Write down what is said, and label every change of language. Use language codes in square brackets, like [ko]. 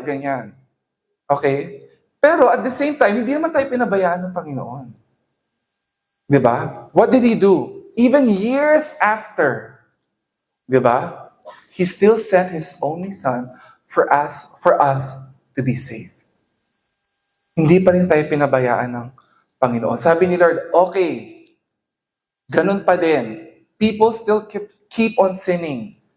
[tl] Ganyan. Okay? Pero [en] at the same time, [tl] hindi naman tayo pinabayaan ng Panginoon. Diba? [en] What did He do? Even years after, diba? He still sent His only Son for us to be saved. [tl] Hindi pa rin tayo pinabayaan ng Panginoon. Sabi ni Lord, okay, ganun pa din. [en] People still keep on sinning.